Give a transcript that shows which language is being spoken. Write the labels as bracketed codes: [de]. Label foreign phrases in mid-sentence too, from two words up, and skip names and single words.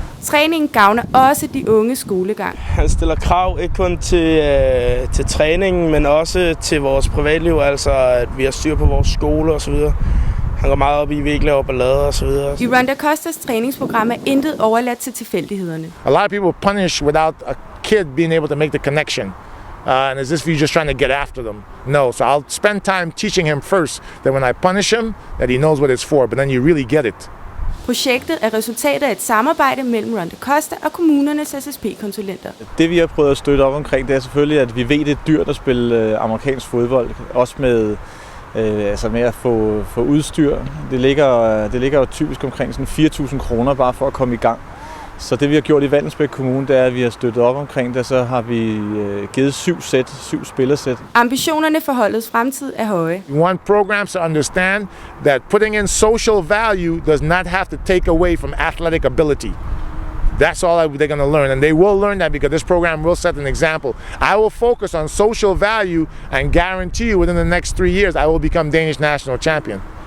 [da] Træningen gavner også de unge skolegang. Han stiller krav ikke kun til træningen, men også til vores privatliv, altså at vi har styr på vores skole og så videre. Han går meget op i, at vi ikke laver ballade og så videre. I Ron Da Costas træningsprogram er intet overladt til tilfældighederne. [en] A lot of people punish without a kid being able to make the connection. And as if you're just trying to get after them. No, so I'll spend time teaching him first, that when I punish him, that he knows what it's for, but then you really get it. [da] Projektet er resultatet af et samarbejde mellem Ron Da Costa og kommunernes SSP-konsulenter. Det vi har prøvet at støtte op omkring, det er selvfølgelig, at vi ved, det er dyrt at spille amerikansk fodbold. Også med at få udstyr. Det ligger jo typisk omkring sådan 4.000 kroner bare for at komme i gang. Så det vi har gjort i Vallensbæk Kommune, det er, at vi har støttet op omkring det, så har vi givet 7 spillersæt. Ambitionerne for holdets fremtid er høje. [en] We want programs to understand that putting in social value does not have to take away from athletic ability. That's all they're going to learn, and they will learn that because this program will set an example. I will focus on social value and guarantee you within the next 3 years I will become Danish national champion.